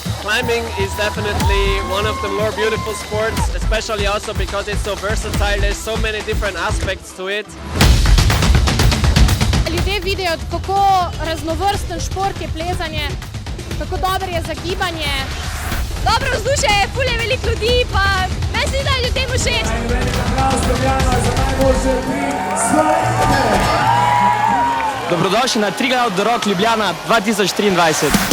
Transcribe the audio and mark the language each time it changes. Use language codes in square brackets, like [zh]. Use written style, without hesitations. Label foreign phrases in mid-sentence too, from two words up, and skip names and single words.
[en] climbing is definitely one of the more beautiful sports, especially also because it's so versatile. There's so many different aspects to it. [sl] Ljudje vidijo, kako raznovrsten šport je plezanje, kako dobro je za gibanje. Dobro vzdušje je, ful je veliko ljudi, pa meni se zdi, da je ljudem všeč. Dobrodošli na Triglav The Rock Ljubljana 2023.